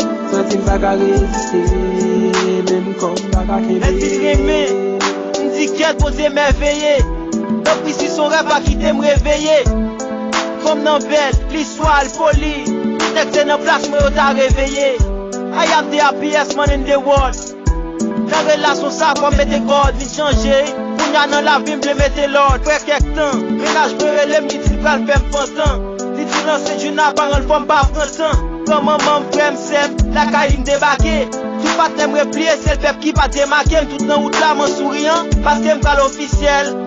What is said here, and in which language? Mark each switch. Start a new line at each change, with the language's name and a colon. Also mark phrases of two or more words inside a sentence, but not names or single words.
Haitian Creole: Santi m pa ka reziste, menm kòm pa ka kenbe. Lè ti reme, m di kèt poze mèveye. Dapri si son rèv a kite m reveye. Kòm nan bèl, li swal, poli, tek se nan plas mwen yo ta reveye.
English: I am the happiest man in the world.
Haitian Creole: Nan relasyon sa, kòm mete kòd, vin chanje. Kounye a nan la vi, m vle mete lòd. Fè kèk tan, menaj mwen rele m, li di l pral fè m pantan. Li di lanse di nan paran, fòm pa pran tan. Kòm manman m frè m sèm, la kayi m debake. Tout patnè m repliye, se l pèp ki pa demake. M tout nan wout la, m an souriyan, paske m pral ofisyèl.